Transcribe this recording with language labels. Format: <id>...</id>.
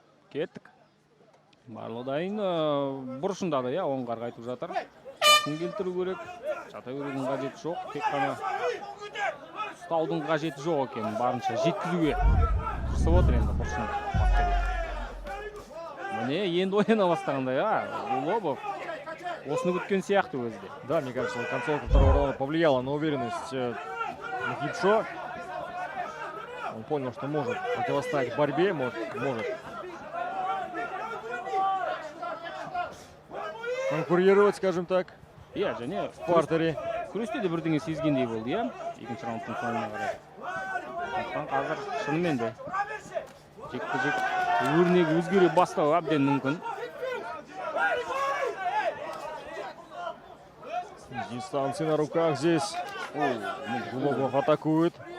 <kk>Кеттік. Барлығы дайын бұрышында да, Оңғар қайтып жатыр. Жақын келтіру керек. Жата берудің қажеті жоқ. Тек қана ұстаудың қажеті жоқ екен. Барынша жеткізуге тырысып отыр енді бұрышында. Міне, енді ойнана бастағандай, Гулобов. Осыны күткен сияқты өзде.</kk> <ru>Да, мне кажется, концовка второго раунда повлияла на уверенность Мухипшо. Он понял, что может противостоять борьбе, может конкурировать, скажем так,</ru> <kk>Иә, және</kk> <ru>в партере.</ru> <kk>күресте де бірдеңе сезгендей болды, иә? Екінші раундтың соңына қарай. Сондықтан қазір шынымен де жекпе-жек өрнегі өзгере бастауы әбден мүмкін.</kk> <ru>Дистанции на руках здесь. Гулобов атакует.</ru>